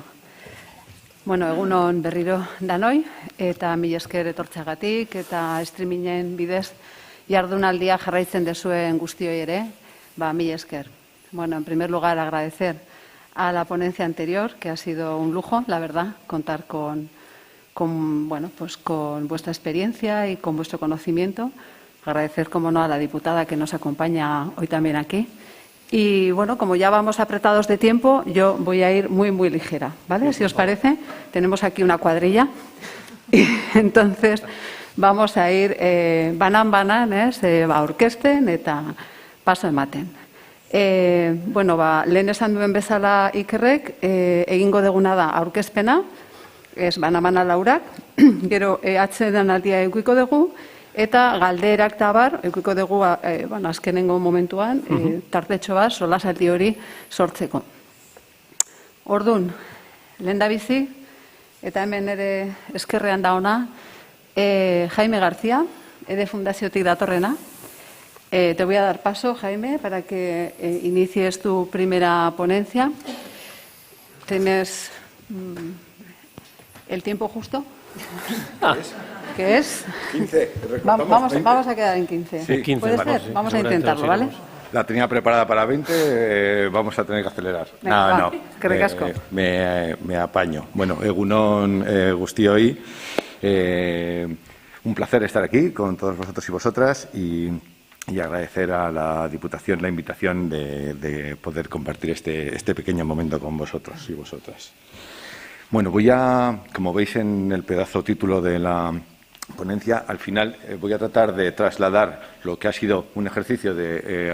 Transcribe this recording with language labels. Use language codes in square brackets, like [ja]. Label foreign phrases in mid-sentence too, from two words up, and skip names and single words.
[eu] Bueno, egunon berriro danoi, eta mila esker etortzeagatik, eta streamingen bidez jardunaldia jarraitzen dezuen guztioi ere, mila esker. [es] Bueno, en primer lugar, agradecer a la ponencia anterior, que ha sido un lujo, la verdad, contar con vuestra experiencia y con vuestro conocimiento. Agradecer, como no, a la diputada que nos acompaña hoy también aquí. Y bueno, como ya vamos apretados de tiempo, yo voy a ir muy, muy ligera, ¿vale? Si os parece, tenemos aquí una cuadrilla. Y entonces vamos a ir [eu] banan aurkezten eta paso ematen. Bueno, lehen esan duen bezala Ikerrek, egingo deguna da aurkezpena, ez bana laurak, gero atsedenaldia edukiko dugu, eta galderak tabar, edukiko dugu azkenengo momentuan, tartetxo bat, solasaldi hori sortzeko. Ordun, lehendabizi, eta hemen ere eskerrean da ona, Jaime García, EDE Fundaziotik datorrena. [es] Te voy a dar paso, Jaime, para que inicies tu primera ponencia. ¿Tienes el tiempo justo? ¿Qué es? 15. Vamos a quedar en 15. Sí, 15. ¿Puede ser? Vamos a intentarlo, ¿vale? La tenía preparada para 20, vamos a tener que acelerar. Venga, [eu] eskerrik asko. [es] Me apaño. Bueno, [eu] egunon guztioi. [es] Un placer estar aquí con todos vosotros y vosotras y agradecer a la Diputación la invitación de poder compartir este pequeño momento con vosotros y vosotras. Bueno, como veis en el pedazo título de la ponencia, al final voy a tratar de trasladar lo que ha sido un ejercicio de